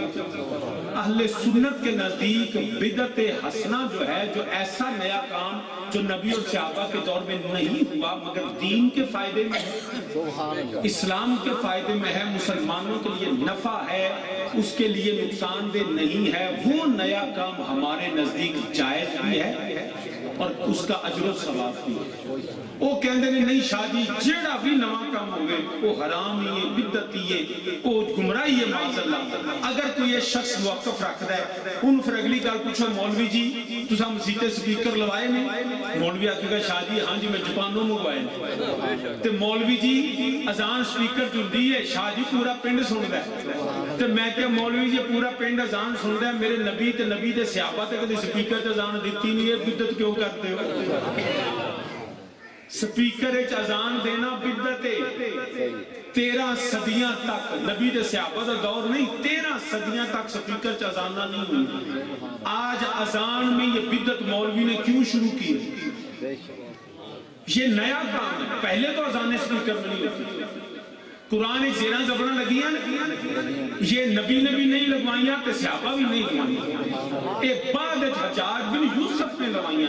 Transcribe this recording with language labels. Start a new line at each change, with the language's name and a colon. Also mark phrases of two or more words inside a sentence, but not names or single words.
Urdu: اہل سنت کے نزدیک بدت حسنہ جو ہے جو ایسا نیا کام جو نبی اور صحابہ کے دور میں نہیں ہوا مگر دین کے فائدے میں ہے, اسلام کے فائدے میں ہے, مسلمانوں کے لیے نفع ہے, اس کے لیے نقصان دہ نہیں ہے, وہ نیا کام ہمارے نزدیک جائز بھی ہے اور اس کا اجر و ثواب بھی ہے.
Punjabi: وہ کہندے نے نہیں شاہ جی جیڑا بھی نواں کام ہوئے وہ حرام ہی ہے, بدعت ہی ہے, وہ گمراہی ہے
Arabic: معاذ اللہ.
Punjabi: اگر کوئی یہ شخص موقف رکھتا ہے ان پھر اگلی گل پوچھو مولوی جی تساں مسیتے سپیکر لوائے نہیں؟ مولوی آکے گا شاہ جی ہاں جی میں جپانوں منگوائے نہیں. تے مولوی جی اذان سپیکر چلدی ہے شاہ جی پورا پنڈ سندا ہے. تے میں کہ مولوی جی پورا پنڈ اذان سندا ہے, میرے نبی تے نبی دے صحابہ تے کدی سپیکر تے اذان دتی نہیں ہے, بدعت
Urdu: کیوں کرتے ہو؟
Punjabi: سپیکر ایچ اذان دینا بدعت ہے. 13 صدیاں تک نبی دے صحابہ دا دور نہیں, 13 صدیاں تک سپیکر چ اذانہ نہیں ہوئی.
Urdu: آج اذان میں یہ بدعت مولوی نے کیوں شروع کی؟ یہ نیا کام ہے. پہلے تو اذانیں سپیکر میں نہیں ہوتی.
Punjabi: قرآن زیرہ زبرہ لگی ہیں, یہ نبی نہیں لگوائیاں تے صحابہ بھی نہیں لگوائیاں, ایک بعد حجاج بن یوسف نے لگوائیاں.